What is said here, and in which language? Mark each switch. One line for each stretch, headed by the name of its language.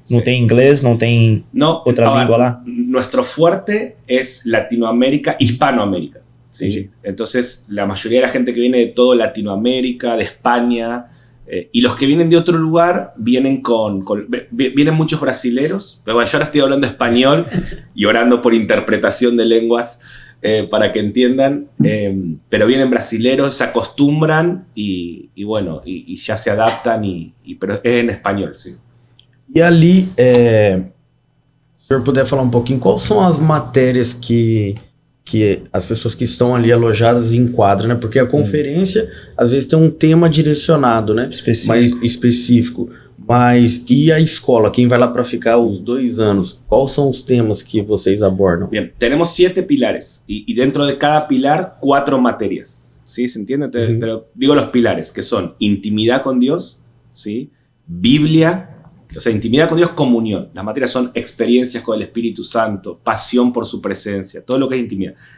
Portuguese: Não tem inglês, não tem outra língua lá?
Spanish: Nuestro fuerte es Latinoamérica, Hispanoamérica. ¿sí? Sí. Entonces, la mayoría de la gente que viene de todo Latinoamérica, de España, y los que vienen de otro lugar vienen vienen muchos brasileros. Pero bueno, yo ahora estoy hablando español y orando por interpretación de lenguas para que entiendan. Pero vienen brasileros, se acostumbran y bueno, y ya se adaptan, pero es en español, sí.
Portuguese: E ali, se o senhor puder falar um pouquinho, quais são as matérias que as pessoas que estão ali alojadas enquadram, né? Porque a conferência, às vezes, tem um tema direcionado, né? Específico. Mas, e a escola? Quem vai lá para ficar os 2 anos? Quais são os temas que vocês abordam?
Spanish: Bien, tenemos 7 pilares y dentro de cada pilar 4 materias. ¿Sí? ¿Se entiende? Entonces, pero digo los pilares, que son intimidad con Dios, ¿sí? Biblia, o sea, intimidad con Dios, comunión. Las materias son experiencias con el Espíritu Santo, pasión por su presencia, todo lo que es intimidad.